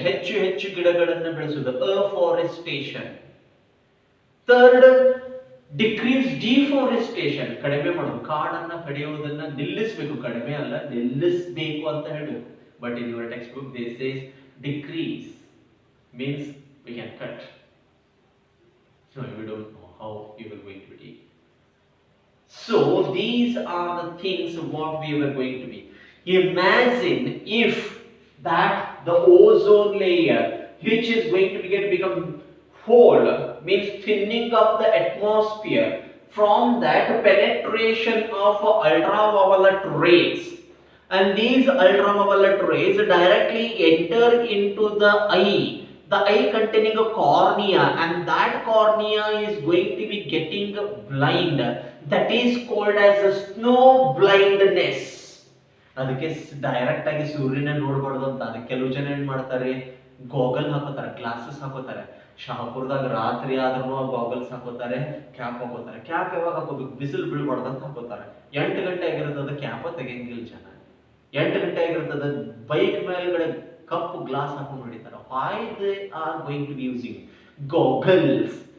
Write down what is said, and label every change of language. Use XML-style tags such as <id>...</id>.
<kn>ಹೆಚ್ಚು ಹೆಚ್ಚು ಗಿಡಗಳನ್ನು ಬೆಳೆಸುವುದು, afforestation.</kn> <en>Third, decrease deforestation.</en> <kn>ಕಡಿಮೆ ಮಾಡೋದು, ಕಾಡನ್ನ ಕಡಿಯೋದನ್ನ ನಿಲ್ಲಿಸಬೇಕು. ಕಡಿಮೆ ಅಲ್ಲ, ನಿಲ್ಲಿಸಬೇಕು ಅಂತ ಹೇಳಬೇಕು.</kn> <en>But in your textbook they says decrease means we can cut. So we don't know how we were going to be. So these are the things what we were going to be. Imagine if that the ozone layer, which is going to become hole, means thinning of the atmosphere, from that penetration of ultraviolet rays, and these ultraviolet rays directly enter into the eye. The eye containing a cornea, and that cornea is going to be getting blind. That is called as a snow blindness.</en> <kn>ಅದಕ್ಕೆ direct ಆಗಿ ಸೂರ್ಯನ ನೋಡಬಾರ್ದು ಅಂತ ಅದಕ್ಕೆ ಕೆಲವು ಜನ ಏನ್ ಮಾಡ್ತಾರೆ, ಗಾಗಲ್ ಹಾಕೋತಾರೆ, ಗ್ಲಾಸಸ್ ಹಾಕೋತಾರೆ. ಶಹಾಪುರದಾಗ ರಾತ್ರಿ ಆದ್ರೂ ಗಾಗಲ್ಸ್ ಹಾಕೋತಾರೆ, ಕ್ಯಾಪ್ ಹಾಕೋತಾರೆ. ಕ್ಯಾಪ್ ಯಾವಾಗ ಹಾಕೋಬೇಕು? ಬಿಸಿಲು ಬೀಳ್ಬಾರ್ದು ಅಂತ ಹಾಕೋತಾರೆ. 8 ಗಂಟೆ ಆಗಿರ್ತದ, ಕ್ಯಾಪ ತೆಗೆಯಂಗಿಲ್ಲ ಜನ. 8 ಗಂಟೆ ಆಗಿರ್ತದ, ಬೈಕ್ ಮೇಲ್ಗಡೆ ಕಪ್ಪು ಗ್ಲಾಸ್ ಹಾಕೊಂಡು ಹೊಡಿತಾರೆ.</kn> <en>Why they are going to be using goggles?</en>